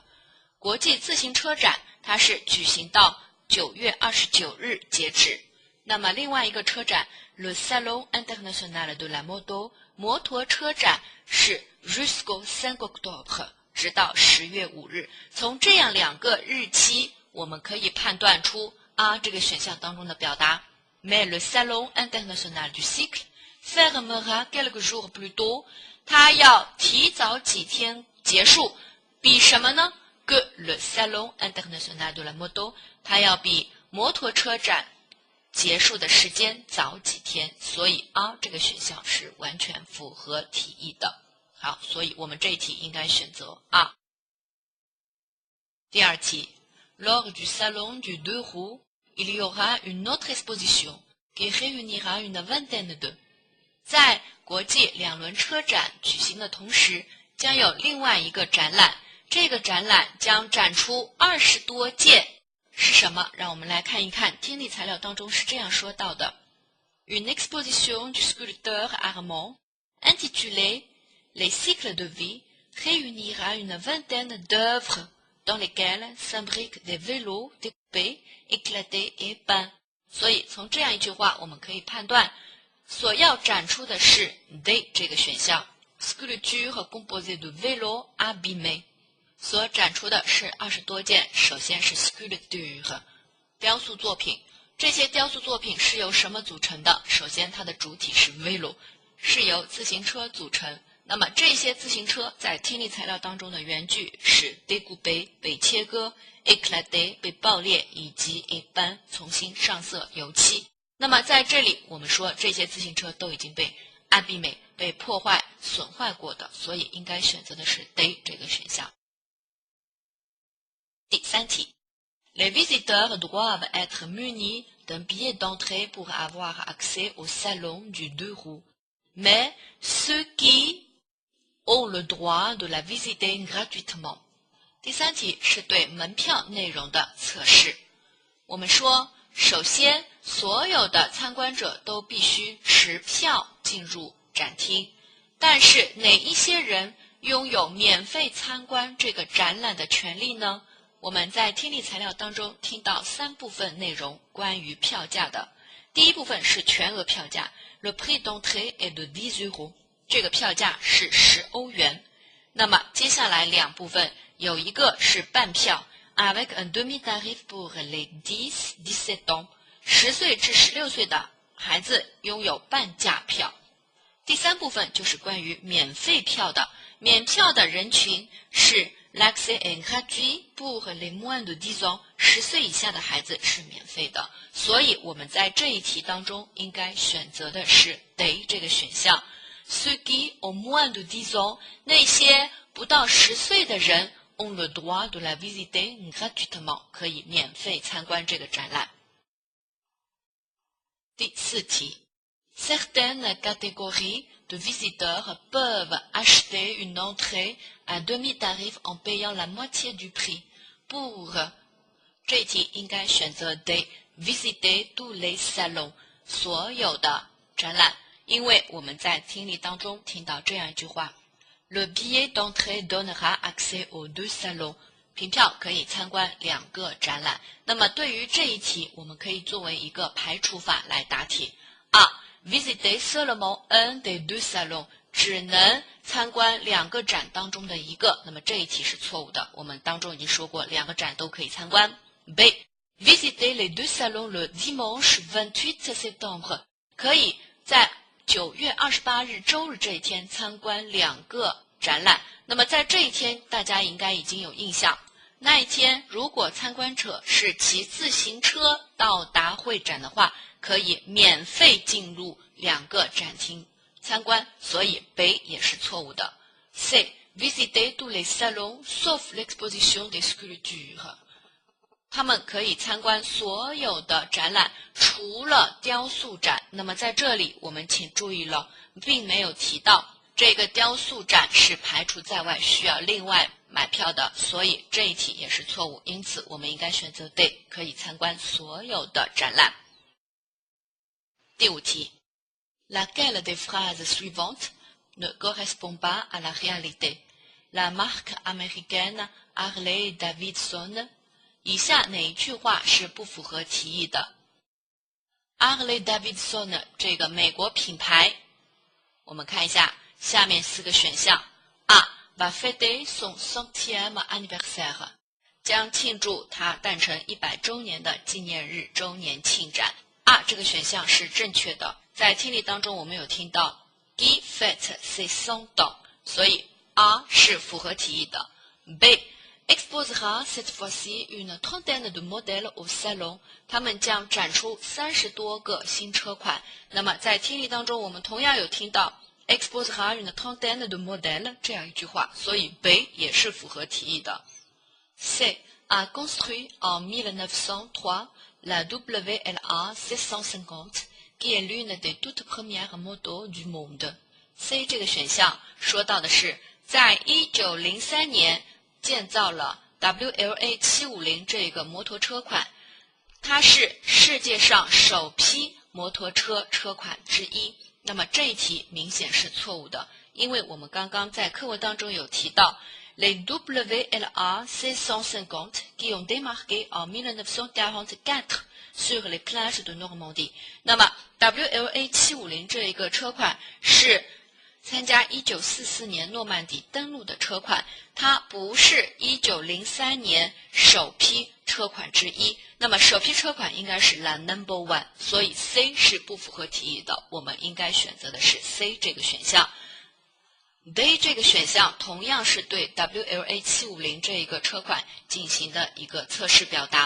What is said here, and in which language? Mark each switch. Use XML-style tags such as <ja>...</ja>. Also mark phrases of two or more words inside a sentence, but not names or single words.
<zh>国际自行车展它是举行到9月29日截止。那么另外一个车展</zh> <fr>Le salon international de la moto</fr> <zh>摩托车展是</zh> <fr>jusqu'au 5 octobre</fr> <zh>直到10月5日。从这样两个日期，我们可以判断出 A 这个选项当中的表达。</zh> <fr>Mais le salon international du cycle fermera quelques jours plus tôt，</fr> <zh>它要提早几天结束，比什么呢？</zh> <fr>Que le salon international de la moto，</fr> <zh>它要比摩托车展结束的时间早几天，所以 A 这个选项是完全符合题意的。好，所以我们这一题应该选择 A。第二题</zh> <fr>，Lors du salon du deux roues il y aura une autre exposition qui réunira une vingtaine de。</fr> <zh>在国际两轮车展举行的同时，将有另外一个展览，这个展览将展出20多件，是什么？让我们来看一看听力材料当中是这样说到的</zh> <fr>：Une exposition du sculpteur Armand intitulée Les cycles de vie réunira une vingtaine d'œuvres dans lesquelles s'imbriquent des vélos découpés, éclatés et peints。</fr> <zh>所以从这样一句话，我们可以判断，所要展出的是 D 这个选项 ，</zh> <fr>sculpture composée de vélos abîmés。</fr> <zh>所展出的是20多件，首先是 sculpture 雕塑作品。这些雕塑作品是由什么组成的？首先，它的主体是 vélo， 是由自行车组成。那么这些自行车在听力材料当中的原句是 découpé 被切割 éclaté 被爆裂以及</zh> <fr>et peint</fr> <zh>重新上色油漆。那么在这里我们说这些自行车都已经被 abîmé 被破坏损坏过的，所以应该选择的是 D 这个选项。</zh> <fr>第三题 Les visiteurs doivent être munis d'un billet d'entrée pour avoir accès au salon du deux roues. Mais ceux qui ont le droit de la visiter gratuitement.</fr> <zh>第三题是对门票内容的测试。我们说，首先所有的参观者都必须持票进入展厅，但是哪一些人拥有免费参观这个展览的权利呢？我们在听力材料当中听到3部分内容关于票价的。第一部分是全额票价</zh> <fr>，le prix d'entrée est de 10 euros，</fr> <zh>这个票价是10欧元。那么接下来2部分，有一个是半票 ，</zh> <fr>avec un demi-tarif pour les 10-17 ans，</fr> <zh>10 岁至16岁的孩子拥有半价票。第3部分就是关于免费票的，免票的人群是</zh> <fr>l'accès est gratuit pour les moins de 10 ans，</fr> <zh>10 岁以下的孩子是免费的。所以我们在这一题当中应该选择的是 D 这个选项。</zh> <fr>ceux qui ont moins de 10 ans，</fr> <zh>那些不到10岁的人</zh> <fr>ont le droit de la visiter gratuitement，</fr> <zh>可以免费参观这个展览。</zh> <fr>第4题 ，Certaines catégories de visiteurs peuvent acheter une entrée à demi-tarif en payant la moitié du prix pour</fr> <zh>这一题应该选择</zh> <fr>de visiter tous les salons</fr> <zh>所有的展览，因为我们在听力当中听到这样一句话</zh> <fr>：Le billet d'entrée donnera accès aux 2 salons。</fr> <zh>凭票可以参观2个展览。那么对于这一题，我们可以作为一个排除法来答题。</zh> <fr>visiter seulement un des 2 salons，</fr> <zh>只能参观2个展当中的一个。那么这一题是错误的，我们当中已经说过2个展都可以参观。</zh> <fr>B visiter les 2 salons le dimanche 28 septembre，</fr> <zh>可以在9月28日周日这一天参观2个展览。那么在这一天，大家应该已经有印象。那一天，如果参观者是骑自行车到达会展的话，可以免费进入2个展厅参观，所以B也是错误的。</zh> <fr>C visiter tous les salons sauf l'exposition des sculptures，</fr> <zh>他们可以参观所有的展览，除了雕塑展。那么在这里，我们请注意了，并没有提到这个雕塑展是排除在外，需要另外买票的，所以这一题也是错误。因此，我们应该选择 D， 可以参观所有的展览。</zh> <fr>第5题 ，Laquelle des phrases suivantes ne correspond pas à la réalité? La marque américaine Harley Davidson，</fr> <zh>以下哪一句话是不符合题意的 ？Harley Davidson 这个美国品牌，我们看一下下面4个选项。</zh> <fr>va fêter son 100e anniversaire，</fr> <zh>将庆祝它诞辰100周年的纪念日周年庆展。这个选项是正确的。在听力当中，我们有听到</zh> <fr>qui fête ses 100 ans，</fr> <zh>所以 是符合题意的。</zh> <fr>B exposera cette fois-ci une trentaine de modèles au salon，</fr> <zh>他们将展出30多个新车款。那么在听力当中，我们同样有听到</zh> <fr>exposera une trentaine de modèles</fr> <zh>这样一句话，所以 B 也是符合题意的。</zh> <fr>C a construit en 1903 la WLA 750 qui est l'une des toutes premières motos du monde。</fr> <zh>C 这个选项说到的是在1903年建造了 WLA 750这个摩托车款，它是世界上首批摩托车车款之一。那么这一题明显是错误的，因为我们刚刚在课文当中有提到</zh> <fr>les WLA 750 qui ont démarqué en 1944 sur les plages de Normandie。</fr> <zh>那么 WLA 750这一个车款是参加1944年诺曼底登陆的车款，它不是1903年首批车款之一。那么首批车款应该是 La Number One，所以 C 是不符合题意的，我们应该选择的是 C 这个选项。D 这个选项同样是对 WLA 750这一个车款进行的一个测试表达。</zh>